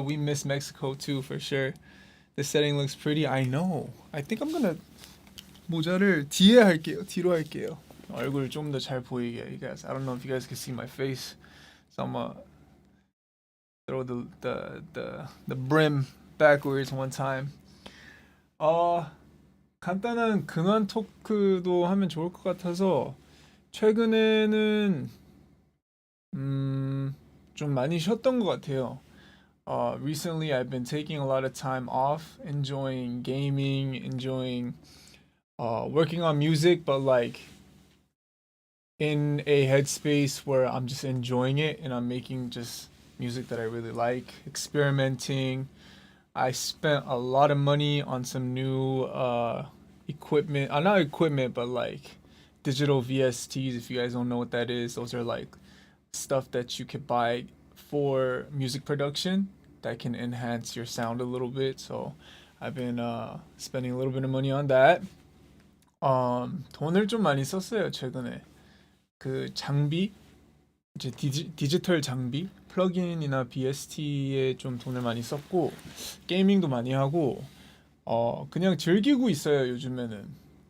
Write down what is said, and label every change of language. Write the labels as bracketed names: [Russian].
[English] We miss Mexico too for sure. The setting looks pretty. I know. I think I'm gonna [Korean] 모자를 뒤에 할게요. 뒤로 할게요. 얼굴 좀 더 잘 보이게. [English] You guys, I don't know if you guys can see my face, so I'm gonna throw the brim backwards one time. [Korean] 간단한 근황 토크도 하면 좋을 것 같아서 최근에는 좀 많이 쉬었던 것 같아요. [English] Recently I've been taking a lot of time off, enjoying gaming, enjoying working on music, but like in a headspace where I'm just enjoying it and I'm making just music that I really like, experimenting. I spent a lot of money on some new equipment. Not equipment, but like digital VSTs. If you guys don't know what that is, those are like stuff that you could buy for music production that can enhance your sound a little bit. So I've been spending a little bit of money on that. [Korean] 돈을 좀 많이 썼어요 최근에. 그 장비 이제 디지털 장비 플러긴이나 BST에 좀 돈을 많이 썼고 게이밍도 많이 하고 그냥 즐기고 있어요 요즘에는.